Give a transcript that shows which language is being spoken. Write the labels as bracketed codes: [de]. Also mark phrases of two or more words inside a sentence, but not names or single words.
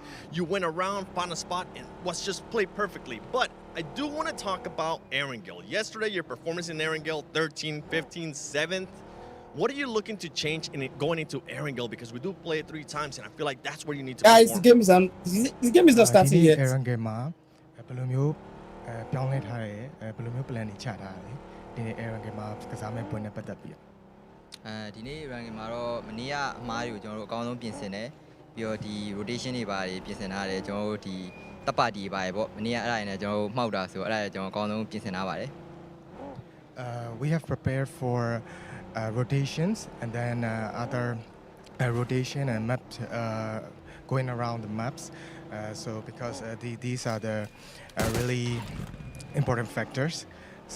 [en] You went around, found a spot, and was just played perfectly. But I do want to talk about Erangel. Yesterday, your performance in Erangel, 13, 15, 7th. What are you looking to change in it going into Erangel? Because we do play it 3 times, and I feel like that's where you need to Guys, perform. the game is not starting yet. [my] Erangel မှာဘယ်လိုမျိုးပြောင်းလဲထားတယ်ဘယ်လိုမျိုး plan တွေချထားတယ်ဒီနေ့ Erangel မှာကစားမဲ့ပွဲနဲ့ပတ်သက်ပြီး ဒီနေ့ ranking မှာတော့မနေ့ကအမှားတွေကိုကျွန်တော်တို့အကောင်းဆုံးပြင်ဆင်တယ်ပြီးတော့ဒီ rotation တွေပါတယ်ပြင်ဆင်ထားတယ်ကျွန်တော်တို့ဒီတပ်ပါတီပါတယ်ပေါ့မနေ့ကအဲ့ဒါတွေနဲ့ကျွန်တော်တို့မှောက်တာဆိုအဲ့ဒါတွေကျွန်တော်အကောင်းဆုံးပြင်ဆင်ထားပါတယ် [en] we have prepared for rotations and then other rotation and maps going around the maps so because these are the really important factors so